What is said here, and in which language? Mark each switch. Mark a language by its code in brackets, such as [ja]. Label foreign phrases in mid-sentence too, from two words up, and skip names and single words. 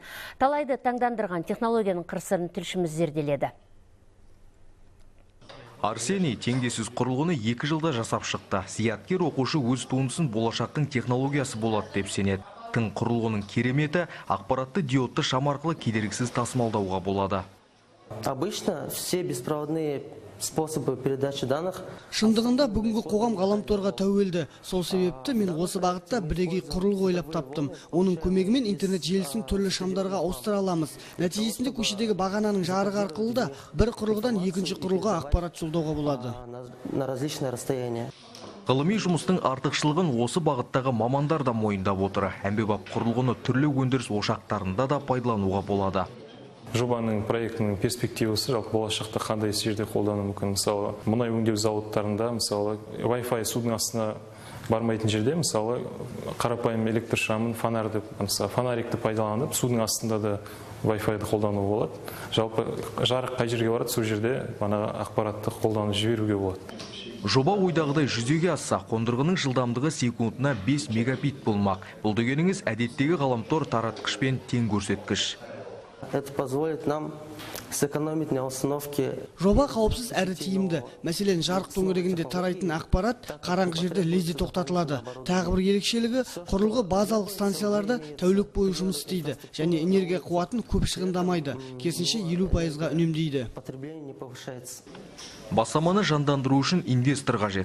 [kk] Талайды таңдандырған технологияның қыр-сырын тілшіміз зерделеді. Арсений теңдессіз құрылғыны 2 жылда жасап шықты. Зияткер оқушы өз туындысын болашақтың технологиясы болады деп сенеді. Тың құрылғының кереметі ақпаратты диодты шам арқылы кедергісіз тасымалдауға болады. [ru] Обычно все беспроводные способы передачи данных. [kk] Шындығында бүгінгі қоғам ғаламторға тәуелді. Сол себепті мен осы бағытта бірегей құрылғы ойлап таптым. Оның көмегімен интернет желісін түрлі шамдарға ауыстыра аламыз. Нәтижесінде көшедегі бағананың жарығы арқылы да бір құрылғыдан екінші құрылғыға ақпарат жолдауға болады. [ru] На различные расстояния. [kk] Ғылыми жұмыстың артықшылығын осы бағыттағы мамандар да мойындап отыр. Әмбебап құрылғыны түрлі өндіріс ошақтарында да пайдалануға болады. Жобаның проектінің перспективасы жалпы болашақта қандай жерде қолдану мүмкін. Мысалы, мұнай өңдеу зауыттарында, мысалы, Wi-Fi судың астына бармайтын жерде, мысалы, қарапайым электр шамын, фонарды, мысалы, фонарикті пайдаланып, судың астында да Wi-Fi-ді қолдану болады. Жалпы жарық қай жерге барады, сол жерде ақпаратты қолданып жіберуге болады. Жоба ойдағыдай жүзеге асса, қондырғының жылдамдығы секундына 5 мегабит болмақ. Бұл дегеніңіз әдеттегі ғаламтор таратқышпен тең көрсеткіш. [ru] Это позволит нам сэкономить на установке. [kk] Жоба қауіпсіз әрі тиімді. Мәселен, жарық төңірегінде тарайтын ақпарат қараңғы жерде лезде тоқтатылады. Тағы бір ерекшелігі, құрылғы базалық станцияларда тәулік бойы жұмыс істейді және энергия қуатын көп шығындамайды. Керісінше 50%-ға үнемдейді. Бастаманы жандандыру үшін инвестор қажет.